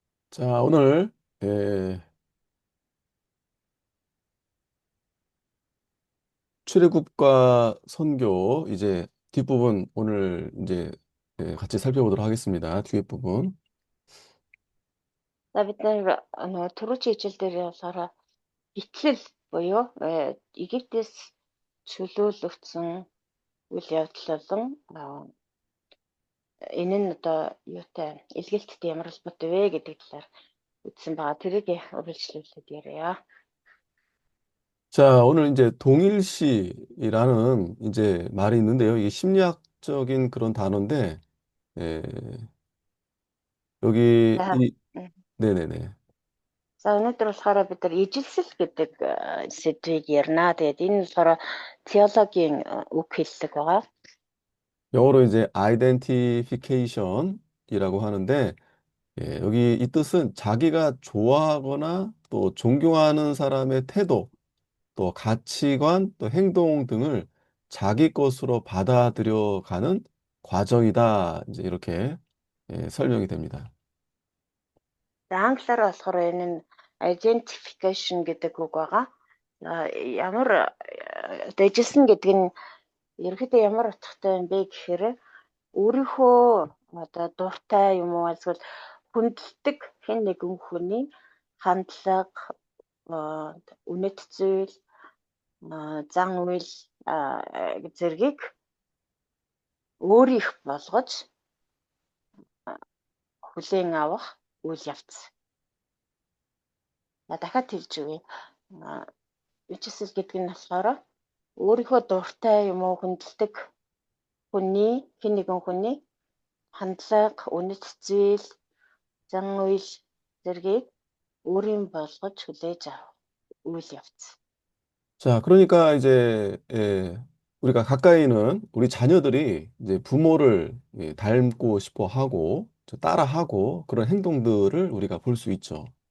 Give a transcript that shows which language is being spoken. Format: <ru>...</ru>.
<ko>자, 오늘 에, 출애굽과 선교 이제 뒷부분 오늘 이제 같이 살펴보도록 하겠습니다. 뒤에 부분.</ko> <mn>За бид нар түрүүчийн хичээл дээр болохоор итгэл буюу Египтээс чөлөөлөгдсөн үйл явдал болон энэ нь одоо юутай илгээлттэй ямар холбоотой вэ гэдэг талаар үзсэн байгаа. тэрийг үргэлжлүүлээд яриа.</mn> <ko>자, 오늘 이제 동일시라는 이제 말이 있는데요. 이게 심리학적인 그런 단어인데 에, 여기</ko> <mn>За</mn> <ko>이 м. 네네네.</ko> <mn>За өнөөдөр болохоор бид нар ижилсэл гэдэг сэдвийг ярина. Тэгээд энэ болохоор теологийн үг хэллэг байгаа.</mn> <ko>영어로 이제 identification이라고 하는데 여기 이 뜻은 자기가 좋아하거나 또 존경하는 사람의 태도 또 가치관, 또 행동 등을 자기 것으로 받아들여 가는 과정이다. 이제 이렇게 설명이 됩니다.</ko> <mn>За англиар болохоор энэ нь identification гэдэг үг байгаа. Ямар дэжсэн гэдэг нь ерөөхдөө ямар утгатай юм бэ гэхээр өөрийнхөө одоо дуртай юм уу эсвэл хүндэлдэг хэн нэгэн хүний хандлага, үнэт зүйл, зан үйл зэргийг өөрийнх болгож хүлээн авах үйл явц. Дахиад хэлж өгье. Ичсэл гэдэг нь болохоор өөрийнхөө дуртай юм уу хүндэлдэг хэн нэгэн хүний хандлага, үнэт зүйл, зан үйл зэргийг өөрийн болгож хүлээж авах үйл явц.</mn> <ko>자, 그러니까 이제 우리가 가까이는 우리 자녀들이 이제 부모를 닮고 싶어 하고 따라하고 그런 행동들을 우리가 볼 수 있죠.</ko>